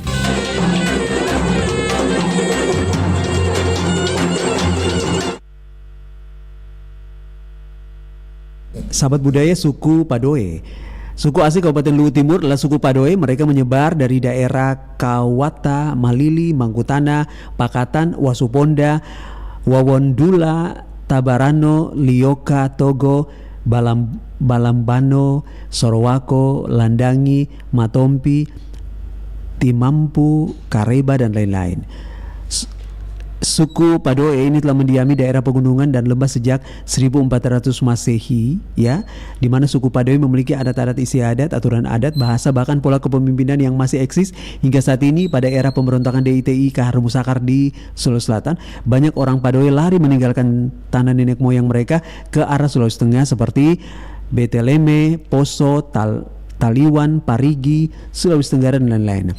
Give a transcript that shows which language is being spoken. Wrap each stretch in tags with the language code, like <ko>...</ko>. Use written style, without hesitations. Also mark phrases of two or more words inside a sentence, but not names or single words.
<id>Sahabat budaya suku Padoe. Suku asli Kabupaten Luwu Timur adalah suku Padoe. Mereka menyebar dari daerah Kawata, Malili, Mangkutana, Pakatan, Wasuponda, Wawondula, Tabarano, Lioka, Togo, Balambano, Sorowako, Landangi, Matompi, Timampu, Kareba dan lain-lain. Suku Padoe ini telah mendiami daerah pegunungan dan lembah sejak 1400 Masehi, ya, di mana suku Padoe memiliki adat-adat istiadat, aturan adat, bahasa, bahkan pola kepemimpinan yang masih eksis hingga saat ini. Pada era pemberontakan DITI Kahar Musakar di Sulawesi Selatan, banyak orang Padoe lari meninggalkan tanah nenek moyang mereka ke arah Sulawesi Tengah seperti Beteleme, Poso, Taliwan, Parigi, Sulawesi Tenggara dan lain-lain.</id>